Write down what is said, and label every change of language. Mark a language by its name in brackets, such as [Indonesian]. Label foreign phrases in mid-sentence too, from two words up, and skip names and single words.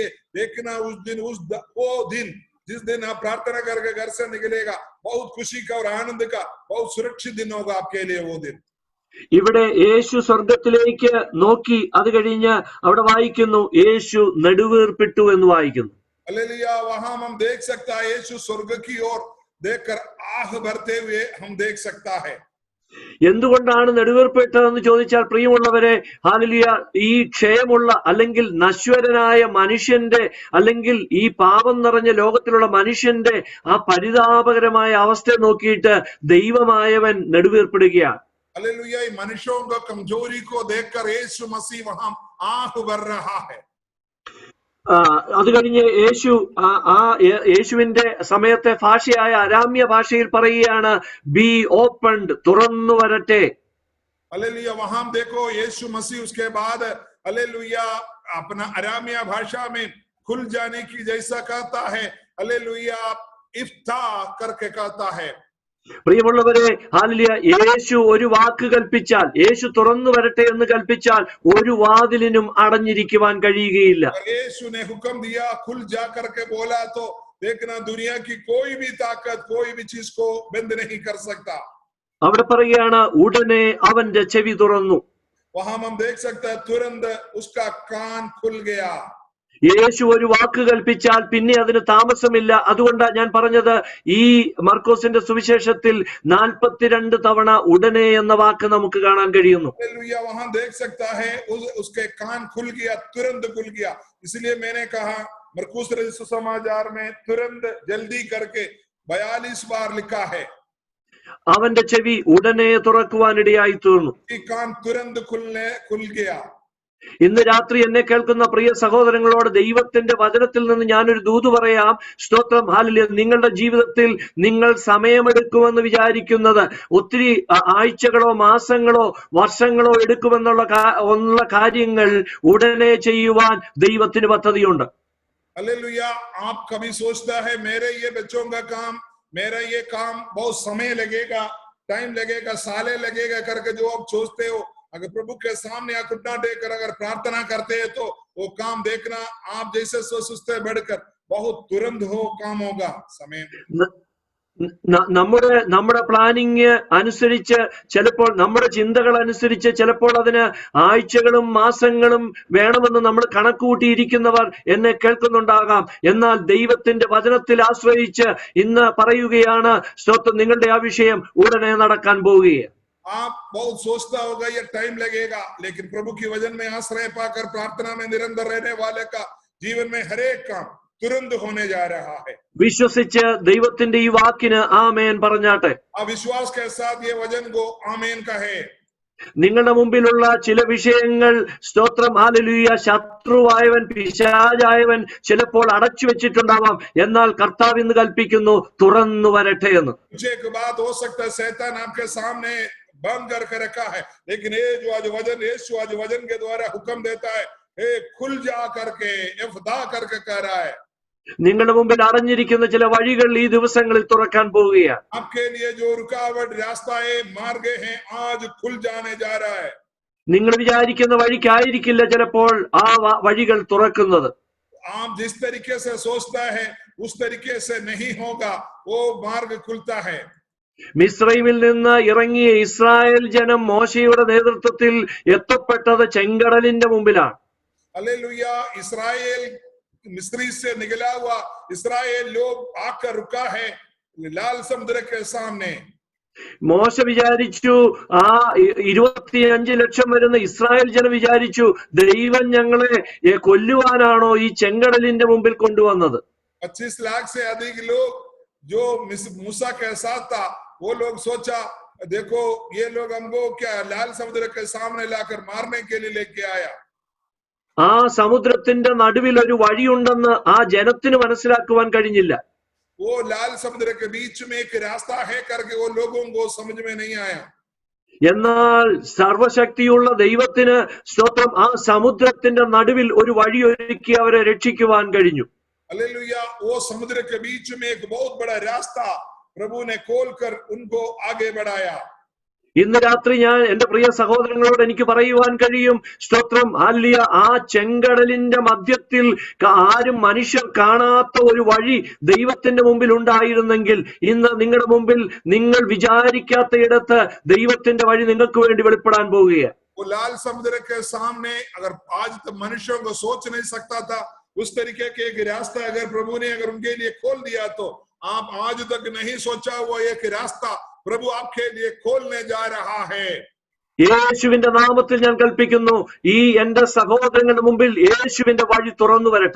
[Hindi] देखना उस दिन वो दिन जिस दिन आप प्रार्थना करके घर से निकलेगा, बहुत खुशी का और आनंद का बहुत सुरक्षित दिन होगा आपके लिए वो दिन. [Malayalam] ഇവിടെ യേശു സ്വർഗത്തിലേക്ക് നോക്കി, അത് കഴിഞ്ഞ് അവിടെ വായിക്കുന്നു, യേശു നെടുവീർപ്പിട്ടു എന്ന് വായിക്കുന്നു. [Hindi] हालेलुया, वहां हम देख सकता है यीशु स्वर्ग की ओर देखकर आह भरते हुए हम देख सकता है. [Malayalam] എന്തുകൊണ്ടാണ് നെടുവീർപ്പിട്ടതെന്ന് ചോദിച്ചാൽ, പ്രിയമുള്ളവരെ, ഹല്ലേലൂയ, ഈ ക്ഷയമുള്ള അല്ലെങ്കിൽ നശ്വരനായ മനുഷ്യന്റെ, അല്ലെങ്കിൽ ഈ പാപം നിറഞ്ഞ ലോകത്തിലുള്ള മനുഷ്യന്റെ ആ പരിതാപകരമായ അവസ്ഥ നോക്കിയിട്ട് ദൈവമായവൻ നെടുവീർപ്പിടുകയാണ്. [Hindi] हालेलुया, मनुष्यों को कमजोरी को देखकर यीशु मसीह वहां आह भर रहा है. [Malayalam] അത് കഴിഞ്ഞ് യേശുവിന്റെ സമയത്തെ ഭാഷയായ അരാമ്യ ഭാഷയിൽ പറയുകയാണ്, [English] be opened, [Malayalam] തുറന്നു വരട്ടെ. [Hindi] हालेलुया, वहां देखो यीशु मसीह उसके बाद हालेलुया अपना अरामिया भाषा में खुल जाने की जैसा कहता है, हालेलुया इफ्ता करके कहता है. [Malayalam] പ്രിയമുള്ളവരെ, ഹല്ലേലൂയ, യേശു ഒരു വാക്ക് കൽപ്പിച്ചാൽ, യേശു തുറന്നു വരട്ടെ എന്ന് കൽപ്പിച്ചാൽ ഒരു വാതിലിനും അടഞ്ഞിരിക്കുവാൻ കഴിയുകയില്ല. [Hindi] यीशु ने हुक्म दिया खुल जा करके बोला, तो देखना दुनिया की कोई भी ताकत कोई भी चीज को बंद नहीं कर सकता. [Malayalam] അവിടെ പറയുകയാണ്, ഉടനെ അവന്റെ ചെവി തുറന്നു. [Hindi] वहां हम देख सकते हैं तुरंत उसका कान खुल गया. [Malayalam] യേശു ഒരു വാക്ക് കൽപ്പിച്ചാൽ പിന്നെ അതിന് താമസമില്ല. അതുകൊണ്ടാണ് ഞാൻ പറഞ്ഞത്, ഈ മർക്കോസിന്റെ സുവിശേഷത്തിൽ 42 തവണ ഉടനെ എന്ന വാക്ക് നമുക്ക് കാണാൻ കഴിയുന്നു. [Hindi] हालेलुया, वहां देख सकता है उसके कान खुल गया, तुरंत खुल गया. इसलिए मैंने कहा मरकुस सुसमाचार में तुरंत जल्दी करके 42 बार लिखा है. [Malayalam] അവന്റെ ചെവി ഉടനെ തുറക്കുവാനിടയായി തീർന്നു. [Hindi] कान तुरंत खुल गया. [Malayalam] ഇന്ന് രാത്രി എന്നെ കേൾക്കുന്ന പ്രിയ സഹോദരങ്ങളോട് ദൈവത്തിന്റെ വചനത്തിൽ നിന്ന് ഞാനൊരു ദൂത് പറയാം. സ്തോത്രം, ഹല്ലേലൂയ. നിങ്ങളുടെ ജീവിതത്തിൽ നിങ്ങൾ സമയമെടുക്കുമെന്ന് വിചാരിക്കുന്നത് ഒത്തിരി ആഴ്ചകളോ മാസങ്ങളോ വർഷങ്ങളോ എടുക്കുമെന്നുള്ള കാര്യങ്ങൾ ഉടനെ ചെയ്യുവാൻ ദൈവത്തിന് പദ്ധതിയുണ്ട്. [Hindi] हालेलुया, आप कभी सोचता है मेरे ये बच्चों का काम, मेरा ये काम बहुत समय लगेगा, टाइम लगेगा, साले लगेगा करके जो आप सोचते हो, अगर प्रभु के सामने आप घुटना टेकर अगर प्रार्थना करते हैं तो वो काम देखना आप जैसे सोचते बढ़कर बहुत तुरंत हो काम होगा. समय [Malayalam] നമ്മുടെ പ്ലാനിങ് അനുസരിച്ച് ചിലപ്പോൾ നമ്മുടെ ചിന്തകൾ അനുസരിച്ച് ചിലപ്പോൾ അതിന് ആഴ്ചകളും മാസങ്ങളും വേണമെന്ന് നമ്മൾ കണക്കുകൂട്ടിയിരിക്കുന്നവർ എന്നെ കേൾക്കുന്നുണ്ടാകാം. എന്നാൽ ദൈവത്തിന്റെ വചനത്തിൽ ആശ്രയിച്ച് ഇന്ന് പറയുകയാണ്, സ്തോത്രം, നിങ്ങളുടെ ആ വിഷയം ഉടനെ നടക്കാൻ പോവുകയാണ്. [Hindi] आप बहुत सोचता होगा ये टाइम लगेगा, लेकिन प्रभु की वचन में आश्रय पाकर प्रार्थना में निरंतर रहने वाले का जीवन में हर एक काम तुरंत होने जा रहा है. [Malayalam] വിശ്വസിച്ച് ദൈവത്തിന്റെ ഈ വാക്കിന് ആമേൻ പറഞ്ഞാട്ടെ. [Hindi] आप विश्वास के साथ ये वचन को आमीन कहे. [Malayalam] നിങ്ങളുടെ മുമ്പിലുള്ള ചില വിഷയങ്ങൾ, സ്തോത്രം, ഹല്ലേലൂയ, ശത്രുവായവൻ, പിശാചായവൻ ചിലപ്പോൾ അടച്ചു വെച്ചിട്ടുണ്ടാവാം. എന്നാൽ കർത്താവ് ഇന്ന് കൽപ്പിക്കുന്നു, തുറന്നു വരട്ടെ എന്ന്. [Hindi] एक बात हो सकता है शैतान आपके सामने बंद करके रखा है, लेकिन ये जो आज वचन यीशु आज वचन के द्वारा हुक्म देता है, हे खुल जा करके इफ्ता करके कह रहा है. [Malayalam] നിങ്ങളുടെ മുമ്പിൽ അടഞ്ഞിരിക്കുന്ന ചില വഴികൾ ഈ ദിവസങ്ങളിൽ തുറക്കാൻ പോവുകയാണ്. [Hindi] आपके लिए जो रुकावट रास्ताएं मार्गे हैं आज खुल जाने जा रहा है. [Malayalam] നിങ്ങൾ വിചാരിക്കുന്ന വഴിക്കായിരിക്കില്ല ചിലപ്പോൾ ആ വഴികൾ തുറക്കുന്നത്. [Hindi] आप जिस तरीके से सोचता है उस तरीके से नहीं होगा, वो मार्ग खुलता है. [Malayalam] മിസ്രൈമിൽ നിന്ന് ഇറങ്ങിയ ഇസ്രായേൽ ജനം മോശയുടെ നേതൃത്വത്തിൽ എത്തപ്പെട്ടത് ചെങ്കടലിന്റെ മുമ്പിലാണ്. [Hindi] हालेलुया. इस्राएल मिस्री से निकला हुआ इस्राएल लोग आकर रुका है लाल समुद्र के सामने. [Malayalam] മോശ വിചാരിച്ചു, ആ 25 ലക്ഷം വരുന്ന ഇസ്രായേൽ ജനം വിചാരിച്ചു, ദൈവം ഞങ്ങളെ കൊല്ലുവാനാണോ ഈ ചെങ്കടലിന്റെ മുമ്പിൽ കൊണ്ടുവന്നത്. [Hindi] 25 लाख से अधिक लोग जो मूसा के साथ था, वो लोग सोचा, देखो ये लोग हमको क्या लाल समुद्र के सामने लाकर मारने के लिए लेके आया. [Malayalam] ആ സമുദ്രത്തിന്റെ നടുവിൽ ഒരു വഴിയുണ്ടെന്ന് ആ ജനത്തിന് മനസ്സിലാക്കുവാൻ കഴിഞ്ഞില്ല. [Hindi] वो लाल समुद्र के बीच में एक रास्ता है करके वो लोगों को समझ में नहीं आया. [Malayalam] എന്നാൽ സർവശക്തിയുള്ള ദൈവത്തിന്, സ്തോത്രം, ആ സമുദ്രത്തിന്റെ നടുവിൽ ഒരു വഴി ഒരുക്കി അവരെ രക്ഷിക്കുവാൻ കഴിഞ്ഞു. [Hindi] हालेलुया. वो समुद्र के बीच में एक बहुत बड़ा रास्ता प्रभु ने खोलकर उनको आगे बढ़ाया. [Malayalam] ഇന്ന് രാത്രി ഞാൻ എന്റെ പ്രിയ സഹോദരങ്ങളോട് എനിക്ക് പറയുവാൻ കഴിയും, സ്തോത്രം, ഹല്ലേലൂയ, ആ ചെങ്കടലിന്റെ മധ്യത്തിൽ ആരും മനുഷ്യർ കാണാത്ത ഒരു വഴി ദൈവത്തിന്റെ മുമ്പിൽ ഉണ്ടായിരുന്നെങ്കിൽ ഇന്ന് നിങ്ങളുടെ മുമ്പിൽ നിങ്ങൾ വിചാരിക്കാത്ത ഇടത്ത് ദൈവത്തിന്റെ വഴി നിങ്ങൾക്ക് വേണ്ടി വെളിപ്പെടാൻ പോവുകയാണ്. [Hindi] वो लाल समुद्र के सामने अगर आज तक मनुष्यों को सोच नहीं सकता था, उस तरीके के एक रास्ता अगर प्रभु ने अगर उनके लिए खोल दिया, तो आप आज तक नहीं सोचा हुआ एक रास्ता प्रभु आपके लिए खोलने जा रहा है. [Malayalam] യേശുവിന്റെ നാമത്തിൽ ഞാൻ കൽപ്പിക്കുന്നു, ഈ എന്റെ സഹോദരങ്ങളുടെ മുമ്പിൽ യേശുവിന്റെ വഴി തുറന്നു വരട്ടെ.